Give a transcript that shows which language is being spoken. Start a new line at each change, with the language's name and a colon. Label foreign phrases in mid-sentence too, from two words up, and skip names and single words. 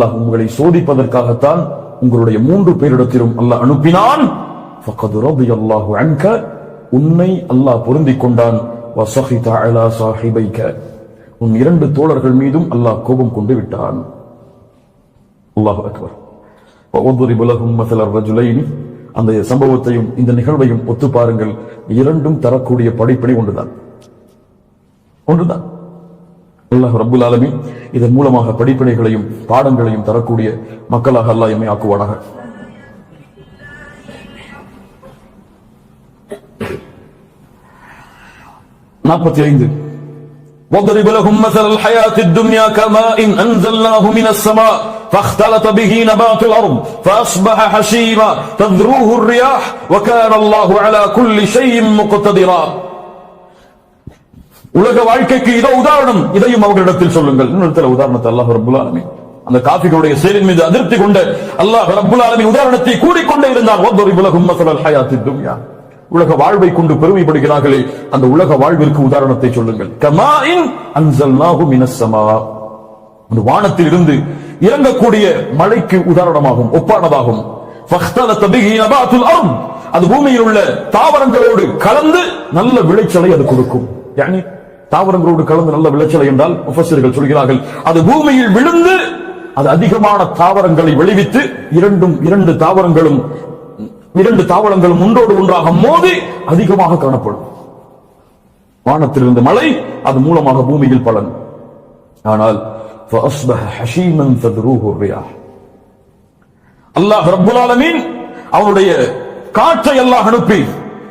Tamil: அல்லாஹ் உங்களை சோதிப்பதற்காகத்தான் உங்களுடைய 3 பேரிடத்திலும் அல்லாஹ் அனுப்பினான்.
Arabic: فقد رضي الله عنك,
Tamil: உன்னை அல்லாஹ் பொருந்திக் கொண்டான்.
Arabic: وسخط على صاحبيك,
Tamil: உன் 2 தோழர்கள் மீதும் அல்லாஹ் கோபம் கொண்டு விட்டான்.
Arabic: الله أكبر. வضرب لهم مثل الرجلين,
Tamil: அந்த சம்பவத்தையும் இந்த நிகழ்வையும் ஒத்து பாருங்கள். இரண்டும் தரக்கூடிய படிப்பினை ஒன்றுதான். அல்லாஹ்
Arabic: رب العالمين
Tamil: இதன் மூலமாக படிப்பினைகளையும் பாடங்களையும் தரக்கூடிய மக்களாக அல்லாஹ் எம்மை ஆக்குவானாக.
Arabic: وَضْرِبْ لَهُمْ مَثَلَ الْحَيَاةِ الدُّنْيَا كَمَاءٍ أَنْزَلْنَاهُ مِنَ السَّمَاءِ فَاخْتَلَطَ بِهِ نَبَاتُ الْأَرْضِ فَأَصْبَحَ حَشِيمًا تَذْرُوهُ الرِّيَاحُ وَكَانَ اللَّهُ عَلَى كُلِّ شَيْءٍ مُقْتَدِرًا.
Tamil: உலக வாழ்க்கைக்கு இதோ உதாரணம், இதையும் அவர்களிடத்தில் சொல்லுங்கள். இன்னொரு உதாரணத்தை அல்லாஹ்
Arabic: رب العالمين
Tamil: அந்த காஃபிர்களுடைய செயலின் மீது அதிருப்தி கொண்டு அல்லாஹ்
Arabic: رب العالمين
Tamil: உதாரணத்தை கூறிக்கொண்டே இருந்தார்.
Arabic: وَضْرِبْ لَهُمْ مَثَلَ الْحَيَاةِ الدُّنْيَا,
Tamil: உலக வாழ்வை கொண்டு பெருமைப்படுகிறார்களே அந்த உலக வாழ்விற்கு உதாரணத்தை சொல்லுங்கள்.
Arabic: كماء أنزلناه من السماء,
Tamil: அந்த வானத்தில் இருந்து இறங்கக்கூடிய மழைக்கு உதாரணமாகும், ஒப்பானதாகும்.
Arabic: فاختلط به نبات الأرض,
Tamil: அது பூமியில் உள்ள தாவரங்களோடு கலந்து நல்ல விளைச்சலை அது கொடுக்கும். யானி தாவரங்களோடு கலந்து நல்ல விளைச்சலை என்றால் முஃபஸ்ஸிர்கள் சொல்கிறார்கள், அது பூமியில் விழுந்து அது அதிகமான தாவரங்களை விளைவித்து இரண்டு தாவரங்களும் ஒன்றோடு ஒன்றாக மோதி அதிகமாக காணப்படும். வானத்திலிருந்து மழை, அது மூலமாக பூமியில் பலன்.
Arabic: ஆனால் فَأَصْبَحَ حَشِيمًا تَذْرُوهُ الرِّيَاحُ,
Tamil: அல்லாஹ் ரப்புல் ஆலமீன் அவனுடைய காற்றை அல்லாஹ் அனுப்பி